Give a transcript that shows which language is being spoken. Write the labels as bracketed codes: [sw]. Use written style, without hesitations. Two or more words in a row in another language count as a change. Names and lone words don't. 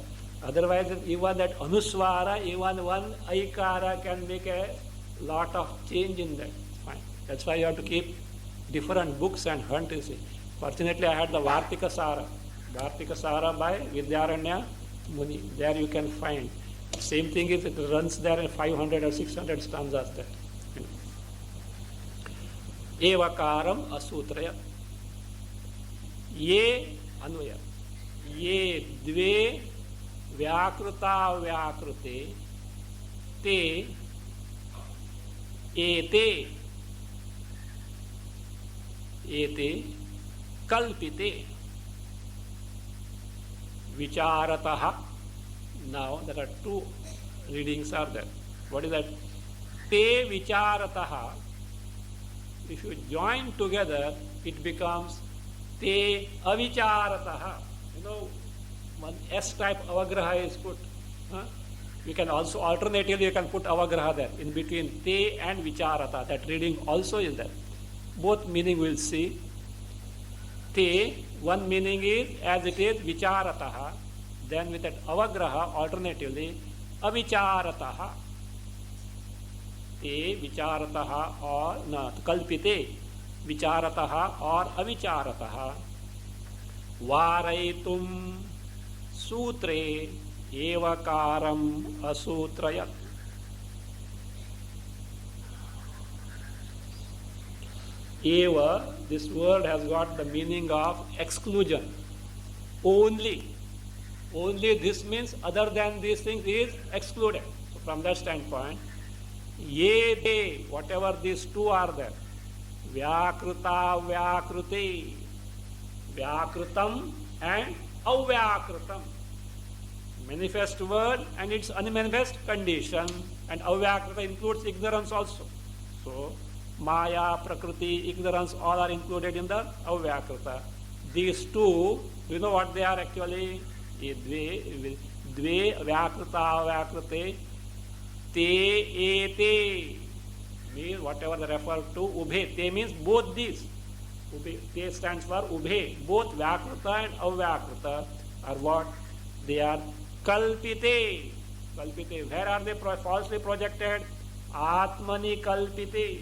[en] Otherwise, even that anuswara, even one aikara can make a lot of change in that. Fine. That's why you have to keep different books and hunt, you see. Fortunately, I had the Vartikasara by Vidyaranya Muni. There you can find. Same thing is, it runs there in 500 or 600 stanzas there. [sa] एवकारम् असूत्रयत्. ये अन्वय ये द्वे व्याकृत व्याकृते ते एते कल्पिते विचरतः [en] Now there are two readings are there. What is that? [sa] ते विचरतः. [en] If you join together, it becomes [sa] ते अविचरतः. [en] One S-type avagraha is put. You can also alternatively you can put avagraha there in between te and vicharata. That reading also is there. Both meaning we'll see. Te, one meaning is as it is vicharataha. Then with that avagraha alternatively avicharataha. [sa] ते विचरतः or कल्पिते विचरतः or अविचरतः. वारयितुं सूत्रे एवकारम् असूत्रयत्. Eva, [en] this word has got the meaning of exclusion. Only this means other than these things is excluded. So from that standpoint, [sa] ये द्वे, [en] whatever these two are there, [sa] व्याकृत व्याकृते, [en] vyakrutam and avyakrutam, manifest word and its unmanifest condition, and avyakruta includes ignorance also. So maya, prakriti, ignorance, all are included in the avyakruta. These two, you know what they are actually? [sa] द्वे व्याकृत व्याकृते ते एते [en] means whatever they refer to. [sa] उभे ते [en] means both these. [sa] उभे ते [en] stands for ubhe. Both vyakruta and avyakruta are what? They are kalpite. Kalpite. Where are they falsely projected? [sa] आत्मनि कल्पिते.